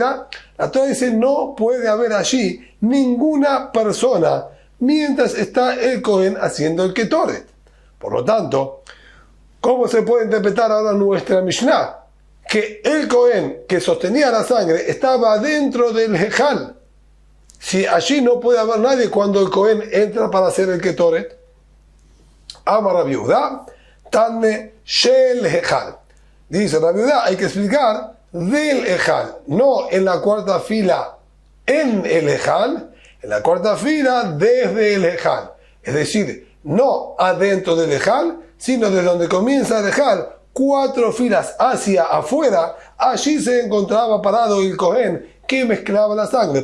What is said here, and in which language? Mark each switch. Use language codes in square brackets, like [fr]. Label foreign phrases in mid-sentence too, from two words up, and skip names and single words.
[es] La Torah dice, no puede haber allí ninguna persona mientras está el Kohen haciendo el Ketoret. Por lo tanto, ¿cómo se puede interpretar ahora nuestra Mishnah? Que el Kohen que sostenía la sangre estaba dentro del Hejal. Si allí no puede haber nadie cuando el Kohen entra para hacer el Ketoret. [he] אמר רבי יהודה תני של היכל. [es] Dice Rabbi Yehuda, hay que explicar del Hejal, no en la cuarta fila en el Hejal, en la cuarta fila desde el Hejal. Es decir, no adentro del Hejal, sino desde donde comienza el Hejal, 4 filas hacia afuera, allí se encontraba parado el Kohen que mezclaba la sangre.